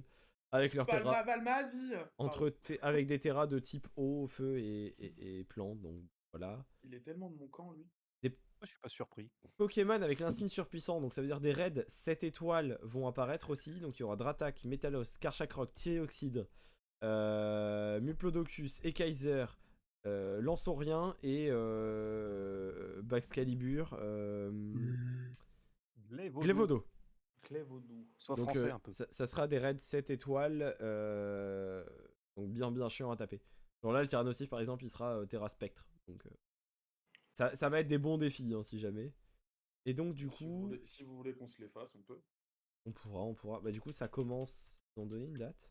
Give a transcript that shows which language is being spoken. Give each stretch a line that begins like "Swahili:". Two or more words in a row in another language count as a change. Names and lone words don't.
French: Avec leur Terra. Palmaval ma vie. Avec des Terras de type eau, feu et plantes. Donc voilà. Il est tellement de mon camp, lui. Moi, je suis pas surpris. Pokémon avec l'insigne surpuissant. Donc ça veut dire des raids 7 étoiles vont apparaître aussi. Donc il y aura Dratak, Metalos, Karchakrok, Tyréoxide, Muplodocus, Ekaiser, Lanceaurien et Baxcalibur. Glévodo. Clévodou. Sois Donc français un peu. ça sera des raids 7 étoiles. Donc bien chiant à taper. Genre là, le Tyrannosif par exemple, il sera Terra Spectre. Donc ça va être des bons défis hein, si jamais. Et donc du coup, Si vous voulez qu'on se les fasse, on peut. on pourra. Bah du coup, ça commence. Ils ont donné une date.